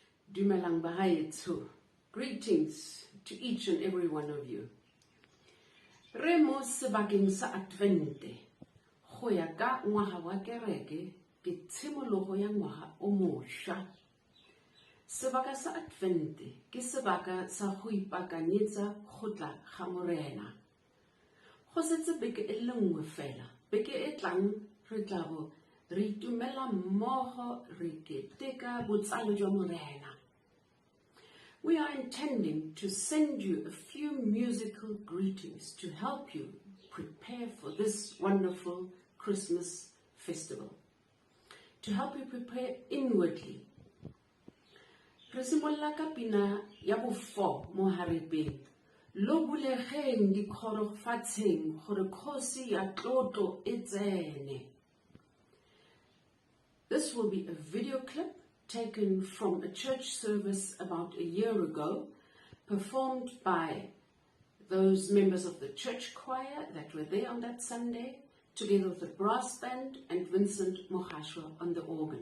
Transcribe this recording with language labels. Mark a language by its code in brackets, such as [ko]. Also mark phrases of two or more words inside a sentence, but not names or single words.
[tn] Dumelang bahaetso. [en] Greetings to each and every one of you. [tn] Re mo sebakeng sa Advente, go ya ka ngwaga wa kereke ke tshimologo ya ngwaga o mošwa. Sebaka sa Advente ke sebaka sa go ipakanyetsa go tla ga Morena. Go setse beke e le nngwe fela, beke e tlang re tla bo re itumela mmogo re keteka botsalo jwa Morena. [en] We are intending to send you a few musical greetings to help you prepare for this wonderful Christmas festival, to help you prepare inwardly. [tn] Re simolola ka pina ya bo 4 mo Harepeng. Lo bulegeng dikgoro fatsheng gore Kgosi ya tlotlo e tsene. [en] This will be a video clip taken from a church service about a year ago, performed by those members of the church choir that were there on that Sunday, together with the brass band and Vincent Mohashwa on the organ.